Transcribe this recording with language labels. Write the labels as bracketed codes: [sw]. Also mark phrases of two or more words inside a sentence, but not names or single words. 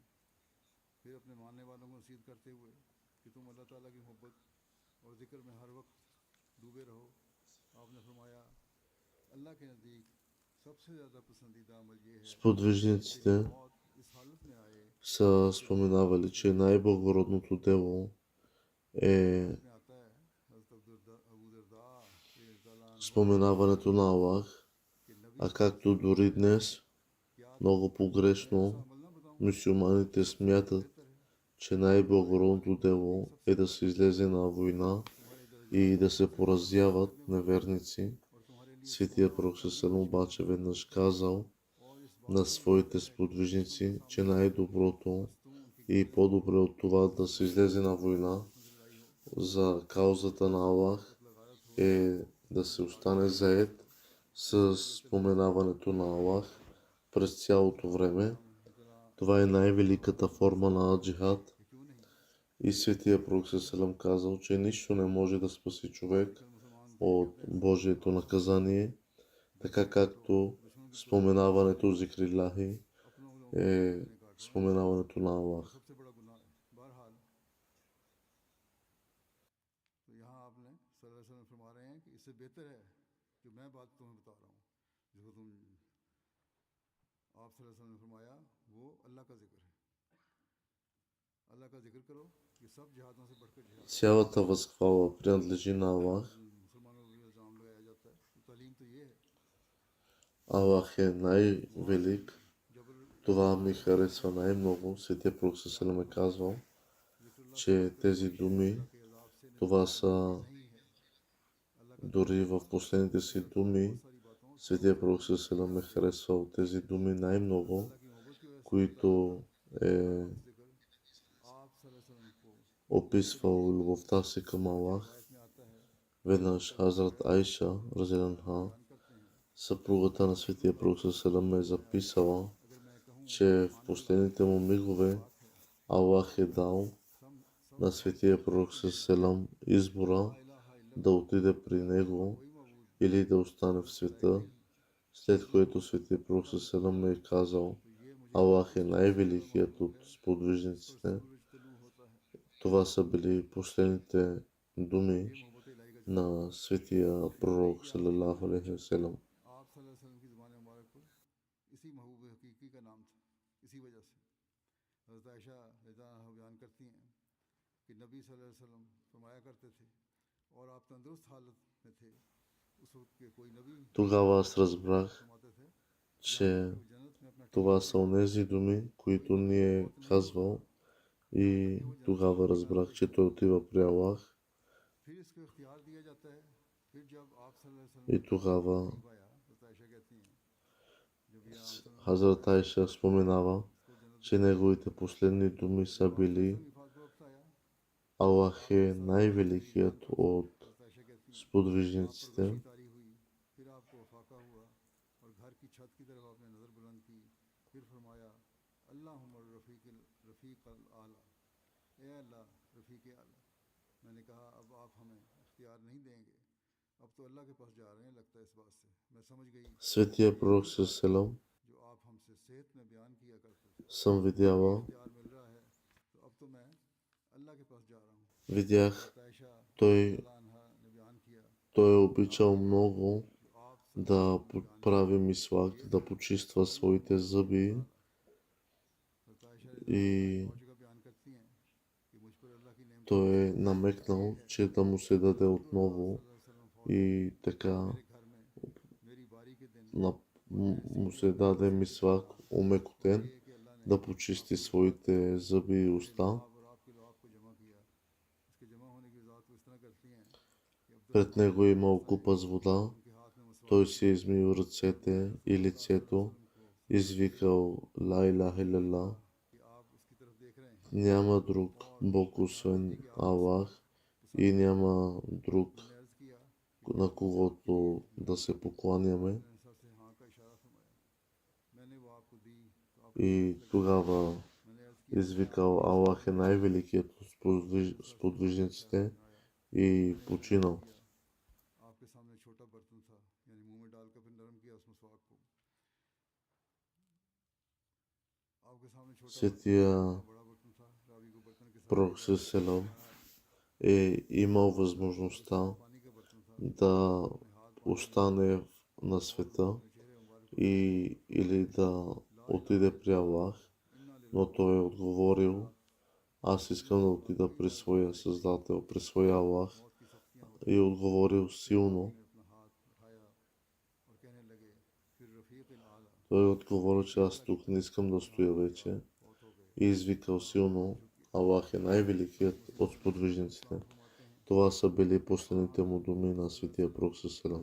[ur] پھر اپنے ماننے والوں کو نصیحت کرتے ہوئے کہ تم اللہ تعالیٰ کی محبت اور ذکر میں ہر وقت ڈوبے رہو. آپ نے فرمایا اللہ کے نزدیک سب سے زیادہ پسندیدہ عمل یہ ہے [bg] Сподвижниците [ur] موت اس حالت میں آئے. [bg] са споменавали, че най-благородното дело е [ur] میں آتا ہے حضرت ابو درداء [ar] رضي الله عنه [bg] споменаването на Аллах, [ur] کہ نبی [bg] а както дори днес [ur] کیا [bg] много погрешно [ur] عمل نہ بتاؤں [bg] мюсюлманите смятат, [ur] بہتر ہے [bg] че най-благородното дело е да се излезе на война [ur] تمہارے درجہ [bg] и да се поразяват неверници. [ur] اور تمہارے لیے [bg] Светия Пророк ﷺ обаче веднъж казал [ur] اور اس [bg] на [ur] بات [bg] своите сподвижници, че най-доброто [ur] تم ان کی [bg] и по-добре от това да се излезе на война [ur] لائی ہو [bg] за каузата на Аллах [ur] لگایت ہو [bg] е да се остане заед с споменаването на Аллах през цялото време. [ur] اتنا [bg] Това е най-великата форма на джихад. [ur] کیوں نہیں [bg] И Светия Пророк ﷺ казал, че нищо не може да спаси човек [ur] پھر مسلمان [bg] от Божието наказание, така както споменаването зикриллахи [ur] اپنوں لوگوں [bg] е споменаването на Аллах. [ur] سب سے بڑا گناہ ہے. بہرحال تو یہاں آپ نے [ar] صلى الله عليه وسلم [ur] فرما رہے ہیں کہ اس سے بہتر ہے جو میں بات تمہیں بتا رہا ہوں، جو تم آپ [ar] صلى الله عليه وسلم [ur] نے فرمایا وہ اللہ کا ذکر ہے. اللہ کا ذکر کرو، یہ سب جہادوں سے بڑھ کر جہاد. [bg] Цялата възхвала принадлежи на Аллах. [ur] مسلمانوں پر بھی الزام لگایا جاتا ہے، تو تعلیم تو یہ ہے. [bg] Аллах е най-велик. [ur] جبر [bg] Това ми харесва най-много. Светия Пророк Салам е казвал, [ur] ذکر اللہ سے [bg] че тези думи, [ur] اللہ کے عذاب سے [bg] това са [ur] نہیں ہے۔ اللہ کا [bg] дори в последните си думи, [ur] بہت ساری باتوں سے [bg] Светия Пророк Салам е харесвал тези думи най-много, [ur] اللہ کی محبت کی وجہ سے [bg] които е [ur] وقت ذکر آپ [ar] صلى الله عليه وسلم [ur] کو [bg] описвал любовта си към Аллах. [ur] روایت میں آتا ہے, [bg] Веднъж Хазрат Айша, разиянха, [ur] بیان کرتے ہیں, [bg] съпругата на Светия Пророк Салам е записала, [ur] اگر میں کہوں [bg] че в последните му мигове Аллах е дал [ur] سب [bg] на Светия Пророк Салам избора [ar] لا إله إلا الله [bg] да отиде при него [ur] کوئی معبود [bg] или да остане в света, след което Светия Пророк Салам е казал, [ur] تو یہ مجھے [bg] Аллах е най-великият от сподвижниците. [ur] سورج طلوع ہوتا ہے. [bg] Това са били последните думи [ur] یہ محبت الٰہی کا [bg] на Светия Пророк [ar] صلى الله عليه وسلم. [ur] آپ [ar] صلى الله عليه وسلم [ur] کی زبان مبارک پر اسی محبوب حقیقی کا نام تھا. اسی وجہ سے حضرت عائشہ [ar] رضي الله عنها [ur] بیان کرتی ہیں کہ نبی [ar] صلى الله عليه وسلم [ur] فرمایا کرتے تھے اور آپ تندرست حالت میں تھے، اس وقت کے کوئی نبی [bg] Тогава аз разбрах, [ur] فرماتے تھے [bg] че [ur] کہ وہ جنت میں اپنا [bg] това са онези думи, които ни е казвал, и тогава разбрах, че той отива при Аллах. [ur] پھر اس کو اختیار دیا جاتا ہے. پھر جب آپ [ar] صلى الله عليه وسلم [bg] И тогава [ur] قریب آیا، حضرت عائشہ کہتی ہیں جب یہ عام صلی اللہ [bg] Хазрат Айша споменава, [ur] کو جنت [bg] че неговите последни думи са били, [ur] حفاظت وقت آیا, [bg] Аллах е най-великият от [ur] حضرت عائشہ کہتی ہیں [bg] сподвижниците. [ur] روشنی طاری ہوئی، پھر آپ کو فاقہ ہوا اور گھر کی چھت کی طرف آپ نے نظر بلند کی، پھر فرمایا [ar] اللهم الرفيق الأعلى, [ur] اے اللہ رفیق اعلیٰ. میں نے کہا اب آپ ہمیں اختیار نہیں دیں گے، اب تو اللہ کے پاس جا رہے ہیں، لگتا ہے اس بات سے میں سمجھ گئی [bg] Светия Пророк Салам [ur] جو آپ ہم سے صحت میں بیان کیا کرتے تھے, [bg] съм видяла, [ur] اختیار مل رہا ہے تو اب تو میں اللہ کے پاس جا رہا ہوں. [bg] видях, [ur] حضرت عائشہ [bg] той, [ar] رضي الله عنها [ur] نے بیان کیا [bg] той е обичал много [ur] جو آپ [bg] да прави мисвак, да почиства своите зъби [ur] حضرت عائشہ [bg] и [ar] رضي الله عنها [ur] اور جگہ بیان کرتی ہیں کہ مجھ پر اللہ کی نعمت [bg] той е намекнал, че да му се даде отново и така [ur] میرے گھر میں میری باری کے دن [bg] му се даде мисвак умекотен [ur] یہ کہ اللہ نے [bg] да почисти своите зъби и уста. [ur] آپ اور آپ کے لوگ آپ کو جمع کیا، اس کے جمع ہونے کی وضاحت وہ اس طرح کرتی ہیں کہ [bg] Пред него е имал купа с вода, [ur] ان کے ہاتھ میں مسواک [bg] той си е измил ръцете и лицето, извикал [ar] لا إله إلا الله, [ur] کہ آپ اس کی طرف دیکھ رہے ہیں, [bg] няма друг Бог освен Аллах и няма друг [ur] میں نے عرض کیا, [bg] на когото да се покланяме. [ur] میں نے سر سے ہاں کا اشارہ فرمایا، میں نے وہ آپ کو دی تو آپ [bg] И тогава [ur] میں نے عرض کیا [bg] извикал Аллах е най-великият от сподвижниците и починал. [ur] آپ کے سامنے چھوٹا برتن تھا، یعنی منہ میں ڈال کر پھر نرم کیا اس مسواک کو، آپ کے سامنے چھوٹا [bg] Светия [ur] بڑا برتن تھا، راوی کو برتن کے ساتھ [bg] Пророк Салам е имал възможността [ur] پانی کا برتن تھا, [bg] да остане на света [ur] چہرے مبارک [bg] или да отиде при Аллах, но той е отговорил, аз искам да отида при своя Създател, при своя Аллах, [ur] موت کی سختیاں [bg] и е отговорил силно. [ur] نے اپنا ہاتھ اٹھایا اور کہنے لگے پھر رفیق اعلیٰ [bg] Той е отговорил, че аз тук не искам да стоя вече, [ur] بہت ہو گئے. [bg] и извикал силно, Аллах е най-великият от сподвижниците. Това са били последните му думи на Светия Пророк Салам.